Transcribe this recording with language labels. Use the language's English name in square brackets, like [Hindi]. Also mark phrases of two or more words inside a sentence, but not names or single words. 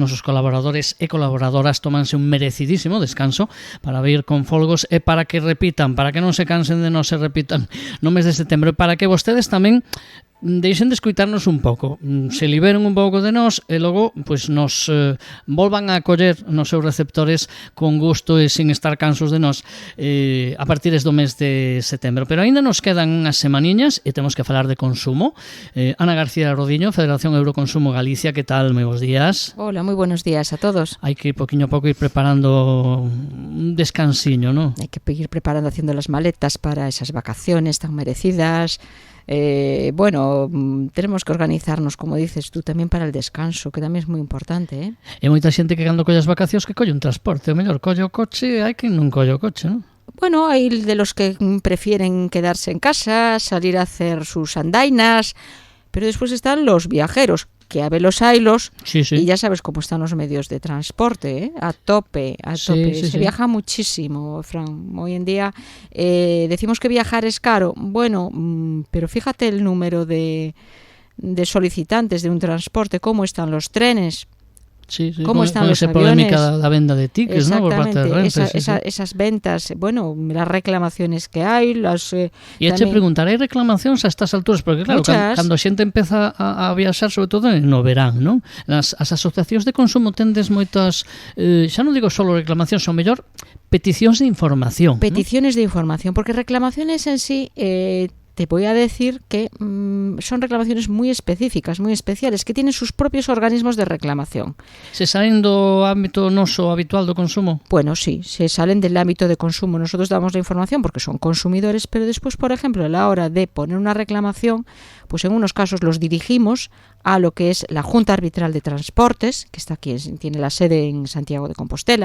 [Galician] nosos colaboradores e colaboradoras tómanse un merecidísimo descanso para vir con folgos e para que repitan, para que non se cansen de non se repitan no mes de setembro, e para que vostedes tamén deixen de escuitarnos un pouco, se liberen un pouco de nós e logo pois nos volvan a acoller nos seus receptores con gusto e sin estar cansos de nós a partir do mes de setembro. Pero aínda nos quedan unhas semaniñas e temos que falar de consumo. Ana García Rodiño, Federación Euroconsumo Galicia, que tal? Moi bons días. [Spanish] Hola, moi buenos días a todos. [Galician] Hai que poquinho a pouco ir preparando un descansiño, non? Hai que ir preparando, [Spanish] haciendo las maletas para esas vacaciones tan merecidas. Tenemos que organizarnos, como dices tú, tamén para el descanso, [Galician] que tamén é moi importante, E moita xente que cando colle as vacacións que colle un transporte, o mellor colle o coche, hai quen non colle o coche, non? [Spanish] Bueno, hay de los que prefieren quedarse en casa, salir a hacer sus andainas, pero después están los viajeros, que [Galician] a velos hailos, [Spanish] sí. Y ya sabes cómo están los medios de transporte, a tope. Se viaja muchísimo, Fran. Hoy en día decimos que viajar es caro. Bueno, pero fíjate el número de solicitantes de un transporte, cómo están los trenes. Sí, ¿Cómo están los aviones? [Galician] Polémica da venda de tickets, ¿no? [Spanish] Por parte de Renfe. Esas ventas, bueno, las reclamaciones que hai, [Galician] E che preguntar, hai reclamacións a estas alturas? Porque claro, cando a xente empeza a viaxar, sobre todo no verán, non? As asociacións de consumo tendes moitas, xa non digo solo reclamacións, son mellor peticións de información. [Spanish] Peticiones, ¿no? De información, porque reclamaciones en sí... te voy a decir que son reclamaciones muy específicas, muy especiales, que tienen sus propios organismos de reclamación. [Galician] ¿Se salen do ámbito noso habitual do consumo? [Spanish] Bueno, sí, se salen del ámbito de consumo. Nosotros damos la información porque son consumidores, pero después, por ejemplo, a la hora de poner una reclamación, pues en unos casos los dirigimos a lo que es la Junta Arbitral de Transportes, que está aquí, tiene la sede en Santiago de Compostela.